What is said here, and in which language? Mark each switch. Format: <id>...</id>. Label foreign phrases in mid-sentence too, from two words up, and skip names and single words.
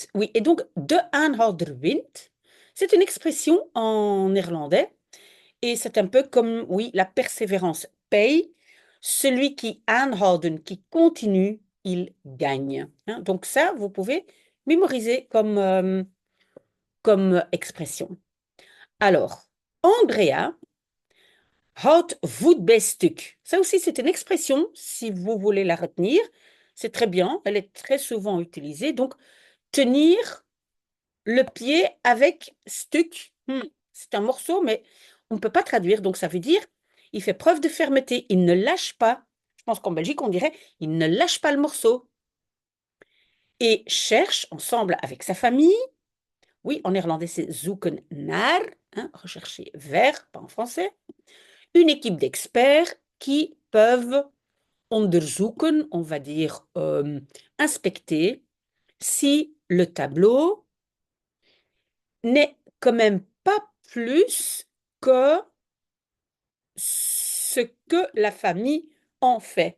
<fr>Oui, et donc</fr> <nl>de aanhouderwind,</nl> <fr>c'est une expression en néerlandais et c'est un peu comme, oui, la persévérance paye. Celui qui aanhouden, qui continue, il gagne, hein. Donc ça, vous pouvez mémoriser comme expression. Alors,</fr> <nl>Andrea houdt voet bij stuk.</nl> <fr>Ça aussi, c'est une expression, si vous voulez la retenir. C'est très bien, elle est très souvent utilisée. Donc, tenir le pied avec stuk. C'est un morceau, mais on ne peut pas traduire. Donc, ça veut dire, il fait preuve de fermeté. Il ne lâche pas. Je pense qu'en Belgique, on dirait, il ne lâche pas le morceau. Et cherche ensemble avec sa famille. Oui, en néerlandais, c'est</fr> <nl>zoeken naar,</nl> <fr>hein, rechercher vers, pas en français. Une équipe d'experts qui peuvent onderzoeken, on va dire inspecter, si le tableau n'est quand même pas plus que ce que la famille en fait.</fr>